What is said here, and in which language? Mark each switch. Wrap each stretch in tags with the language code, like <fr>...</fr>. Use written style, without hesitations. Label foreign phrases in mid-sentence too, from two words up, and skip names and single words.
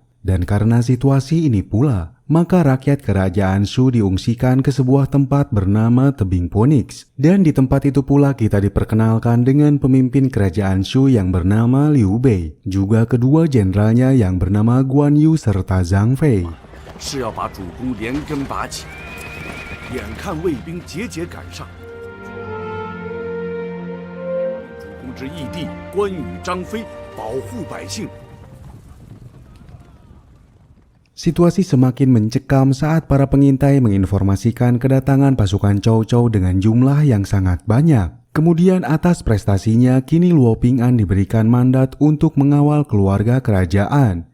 <id>Dan karena situasi ini pula, maka rakyat kerajaan Shu diungsikan ke sebuah tempat bernama Tebing Phoenix. Dan di tempat itu pula kita diperkenalkan dengan pemimpin kerajaan Shu yang bernama Liu Bei, juga kedua jenderalnya yang bernama Guan Yu serta Zhang Fei.</id> <zh>是要把主公连根拔起。眼看卫兵节节赶上，主公之义弟关羽、张飞保护百姓。</zh> <id>Situasi semakin mencekam saat para pengintai menginformasikan kedatangan pasukan Cao Cao dengan jumlah yang sangat banyak. Kemudian atas prestasinya, kini Luo Ping'an diberikan mandat untuk mengawal keluarga kerajaan.</id>